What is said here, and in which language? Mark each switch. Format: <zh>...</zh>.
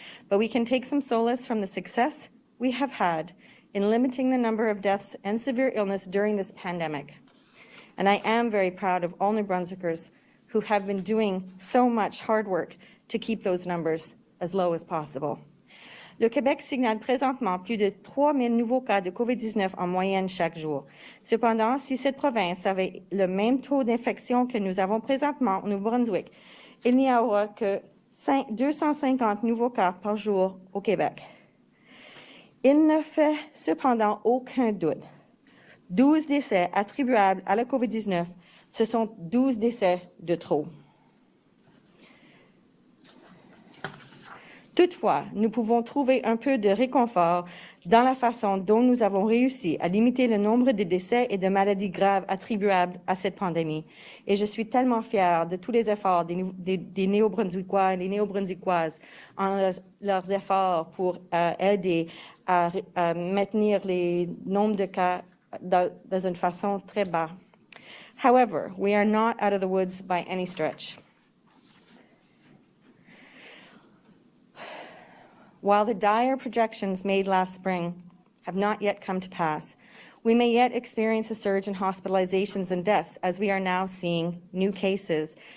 <en>But we can take some solace from the success we have had in limiting the number of deaths and severe illness during this pandemic. And I am very proud of all New Brunswickers who have been doing so much hard work to keep those numbers as low as possible.</en> <fr>Le Québec signale présentement plus de 3 000 nouveaux cas de COVID-19 en moyenne chaque jour. Cependant, si cette province avait le même taux d'infection que nous avons présentement au Nouveau-Brunswick, il n'y aura que 250 nouveaux cas par jour au Québec. Il ne fait cependant aucun doute. 12 décès attribuables à la COVID-19, ce sont 12 décès de trop. Toutefois, nous pouvons trouver un peu de réconfort dans la façon dont nous avons réussi à limiter le nombre de décès et de maladies graves attribuables à cette pandémie. Et je suis tellement fière de tous les efforts des Néo-Brunswickois et des Néo-Brunswickoises en leurs efforts pour aider à maintenir les nombres de cas dans une façon très basse.</fr> <en>However, we are not out of the woods by any stretch. While the dire projections made last spring have not yet come to pass, we may yet experience a surge in hospitalizations and deaths as we are now seeing new cases.</en>